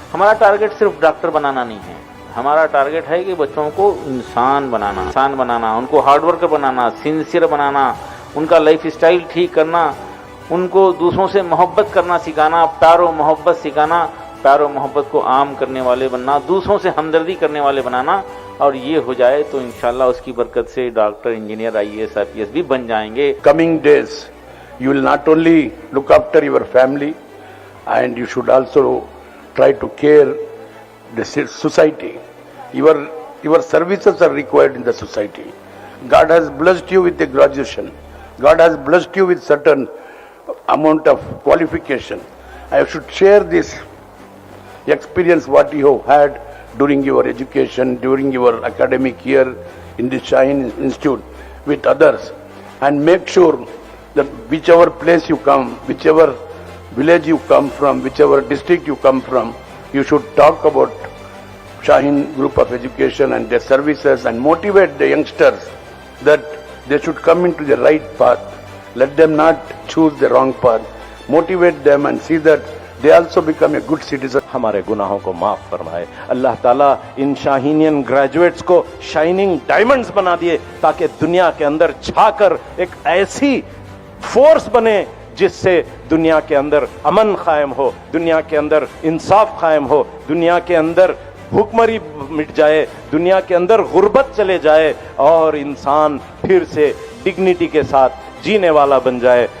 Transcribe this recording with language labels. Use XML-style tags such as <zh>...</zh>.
<hi>हमारा टारगेट सिर्फ डॉक्टर बनाना नहीं है, हमारा टारगेट है कि बच्चों को इंसान बनाना, उनको हार्ड वर्कर बनाना, सिंसियर बनाना, उनका लाइफ स्टाइल ठीक करना, उनको दूसरों से मोहब्बत करना सिखाना, प्यारो मोहब्बत सिखाना, प्यारो मोहब्बत को आम करने वाले बनना, दूसरों से हमदर्दी करने वाले बनाना। और ये हो जाए तो इंशाल्लाह उसकी बरकत से डॉक्टर, इंजीनियर, IAS, IPS भी बन जाएंगे।</hi> <en>Coming days, you will not only look after your family, and you should also try to care the society. Your services are required in the society. God has blessed you with a graduation. God has blessed you with certain amount of qualification. I should share this experience what you have had during your education, during your academic year in the Shaheen Institute with others, and make sure that whichever place you come, whichever village you come from, whichever district you come from, you should talk about Shaheen Group of Education and their services and motivate the youngsters that they should come into the right path. Let them not choose the wrong path. Motivate them and see that they also become a good citizen.</en> <hi>हमारे गुनाहों को माफ फरमाए। अल्लाह ताला इन शाहीनियन graduates को shining diamonds बना दिए ताकि दुनिया के अंदर छाकर एक ऐसी फोर्स बने जिससे दुनिया के अंदर अमन कायम हो, दुनिया के अंदर इंसाफ कायम हो, दुनिया के अंदर भूखमरी मिट जाए, दुनिया के अंदर गुर्बत चले जाए और इंसान फिर से डिग्निटी के साथ जीने वाला बन जाए।</hi>